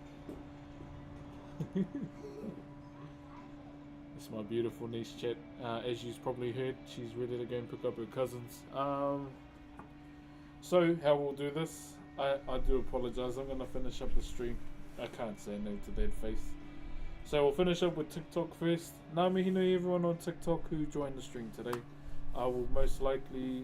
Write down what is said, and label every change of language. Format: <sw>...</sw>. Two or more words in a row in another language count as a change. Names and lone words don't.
<en>It's my beautiful niece, chat. As you've probably heard, she's ready to go and pick up her cousins. So how we'll do this, I do apologise. I'm going to finish up the stream. I can't say no to that face. So we'll finish up with TikTok first.</en> <mi>Ngā mihi nui</mi> <en>everyone on TikTok who joined the stream today. I will most likely...</en>